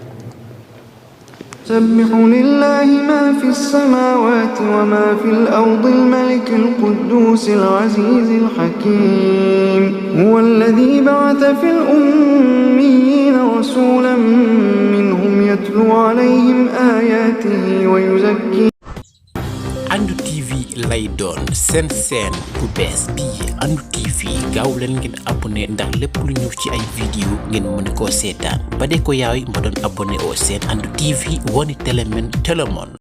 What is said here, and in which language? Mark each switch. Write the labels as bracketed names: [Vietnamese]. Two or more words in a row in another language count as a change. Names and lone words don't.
[Arabic] يسبح لله ما في السماوات وما في الأرض الملك القدوس العزيز الحكيم. هو الذي بعث في الأميين رسولا منهم يتلو عليهم آياته ويزكيهم. [Wolof] Andu TV lay doon seen bu bees bii Andu TV gaaw leen ngeen abonné ndax lépp lu ñëw ci ay vidéo ngeen mën koo seetaan ba de ko yaay ma doon abonné au seen Andu TV woni télémen télémon.